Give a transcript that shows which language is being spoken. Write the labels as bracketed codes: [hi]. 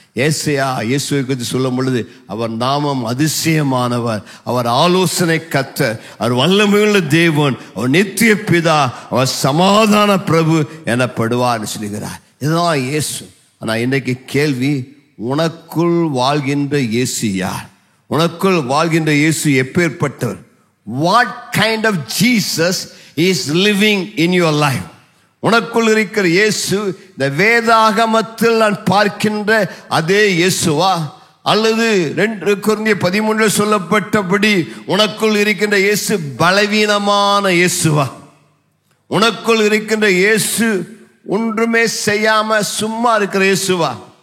[ta] ஏசாயா இயேசுவை குறித்து சொல்லும் பொழுது, அவர் நாமம் அதிசயமானவர், அவர் ஆலோசனை கர்த்தர், அவர் வல்லமையுள்ள தேவன், அவர் நித்திய பிதா, அவர் சமாதான பிரபு எனப்படுவார் சொல்லுகிறார். இதுதான் இயேசு. ஆனா இன்னைக்கு கேள்வி, உனக்குள் வாழ்கின்ற இயேசு யார்? உனக்குள் வாழ்கின்ற இயேசு எப்பேற்பட்டவர்? [en] What kind of Jesus is living in your life? [ta] உனக்குள் இருக்கிற இயேசு இந்த வேதாகமத்தில் நான் பார்க்கின்ற அதே இயேசுவா, அல்லது 2 கொரிந்தியர் 13 சொல்லப்பட்டபடி உனக்குள் இருக்கின்ற இயேசு பலவீனமான இயேசுவா? உனக்குள் இருக்கின்ற இயேசு ஒன்றுமே செய்யாம சும்மா இருக்கிற இயேசுவா?